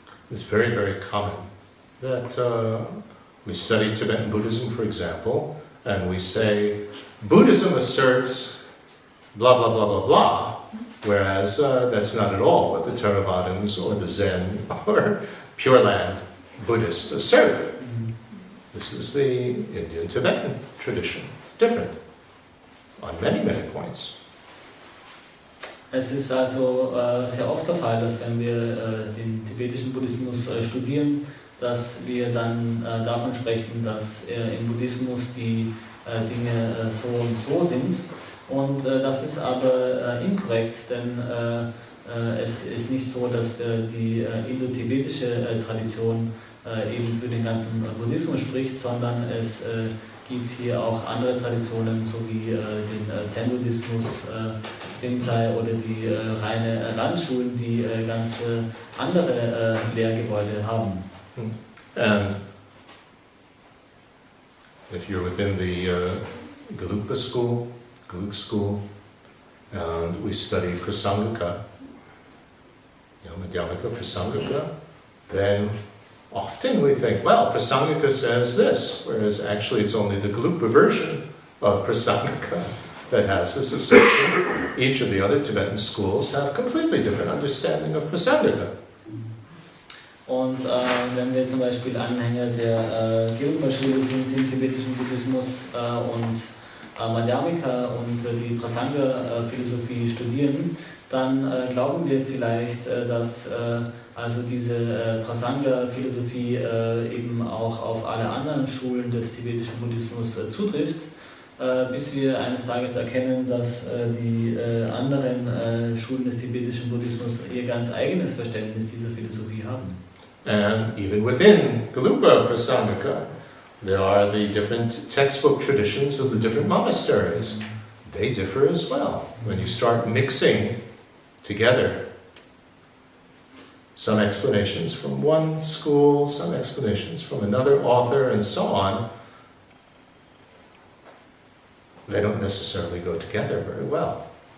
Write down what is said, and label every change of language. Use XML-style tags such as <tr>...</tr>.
<en>It's very, very common that we study Tibetan Buddhism, for example, and we say, Buddhism asserts blah, blah, blah, blah, blah, whereas that's not at all what the Theravadins or the Zen or Pure Land Buddhists assert. This is the Indian-Tibetan tradition. It's different on many, many points.</en> <de>Es ist also sehr oft der Fall, dass wenn wir den tibetischen Buddhismus studieren, dass wir dann davon sprechen, dass im Buddhismus die Dinge so und so sind. Und das ist aber inkorrekt, denn es ist nicht so, dass die indo-tibetische Tradition eben für den ganzen Buddhismus spricht, sondern es gibt hier auch andere Traditionen, so wie den Zen-Buddhismus, Rinzai oder die reine Landschulen, die ganz andere Lehrgebäude haben.</de> <en>And if you're within the Gelugpa school, Gelug school, and we study Prasangika, Madhyamaka Prasangika, then often we think, well, Prasangika says this, whereas actually it's only the Gelugpa version of Prasangika that has this assertion. Each of the other Tibetan schools have completely different understanding of Prasangika.</en> <de>Und wenn wir zum Beispiel Anhänger der Gelugpa-Schule sind im tibetischen Buddhismus und Madhyamika und die Prasanga-Philosophie studieren, dann glauben wir vielleicht, dass also diese Prasanga-Philosophie eben auch auf alle anderen Schulen des tibetischen Buddhismus zutrifft, bis wir eines Tages erkennen, dass die anderen Schulen des tibetischen Buddhismus ihr ganz eigenes Verständnis dieser Philosophie haben.</de> <en>And even within Galupa Prasangika, there are the different textbook traditions of the different monasteries. They differ as well. When you start mixing together some explanations from one school, some explanations from another author, and so on, they don't necessarily go together very well.</en>